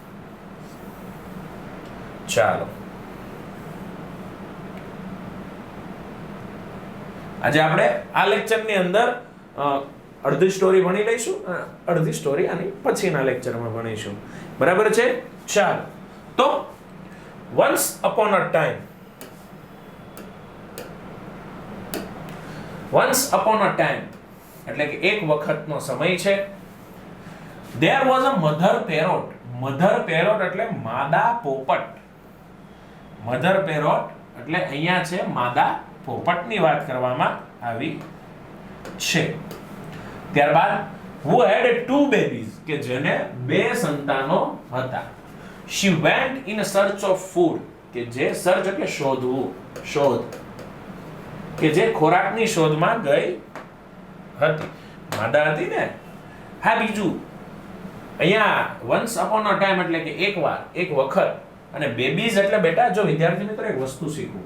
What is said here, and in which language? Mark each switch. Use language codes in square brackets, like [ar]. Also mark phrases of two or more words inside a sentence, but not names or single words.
[gu] ચાલો, આજે આપણે આ લેક્ચરની અંદર અડધી સ્ટોરી ભણી લઈશું, અડધી સ્ટોરી આની પછીના લેક્ચરમાં ભણીશું. બરાબર છે? ચાલો, તો [en] once upon a time, once upon a time [gu] એટલે કે એક વખતનો સમય છે. [en] There was a mother parrot. Mother parrot [gu] એટલે માદા પોપટ. [en] Mother parrot [gu] એટલે અહીંયા છે માદા પોપટની વાત કરવામાં આવી છે. ત્યારબાદ [en] who had two babies [gu] કે જેને બે સંતાનો હતા. [en] She went in search of food [gu] કે જે સર્ચ એટલે શોધવું, શોધ, કે જે ખોરાકની શોધમાં ગઈ હતી. માદા હતી ને. હા, બીજું અહીંયા [en] once upon a time [gu] એટલે કે એકવાર, એક વખત. અને બેબીઝ એટલે બેટા જો વિદ્યાર્થી મિત્રો એક વસ્તુ શીખવું.